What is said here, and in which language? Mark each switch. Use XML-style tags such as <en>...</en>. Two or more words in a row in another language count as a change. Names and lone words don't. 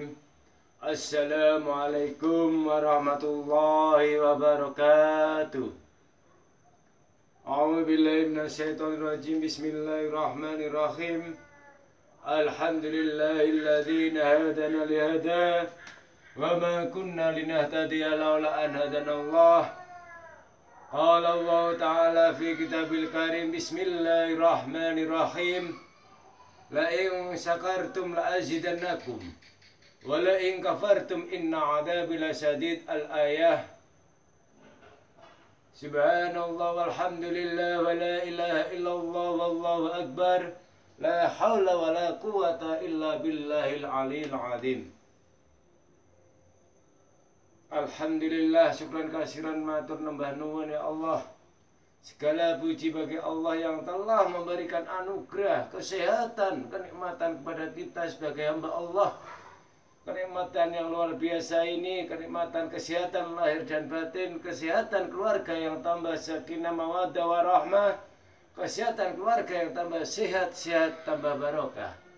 <ar>السلام عليكم ورحمة الله وبركاته. أعوذ بالله من الشيطان الرجيم. بسم الله الرحمن الرحيم. الحمد لله الذي هدانا لهذا وما كنا لنهتدي لولا أن هدانا الله. قال الله تعالى في الكتاب الكريم. بسم الله الرحمن الرحيم لئن شكرتم لأزيدنكم ولئن كفرتم إن عذابي لشديد. الآية. سبحان الله والحمد لله ولا إله إلا الله والله أكبر. لا حول ولا قوة إلا بالله العلي العظيم. الحمد لله شكرا كثيرا</ar> <jv>matur nembah nuwun</jv> <ar>يا الله.</ar> <id>Segala puji bagi Allah yang telah memberikan anugerah, kesehatan, kenikmatan kepada kita sebagai hamba Allah. Kenikmatan yang luar biasa ini, kenikmatan kesehatan lahir dan batin, kesehatan keluarga yang tambah</id> <ar>سكينة ومودة ورحمة,</ar> <id>kesehatan keluarga yang tambah sehat, tambah barokah.</id>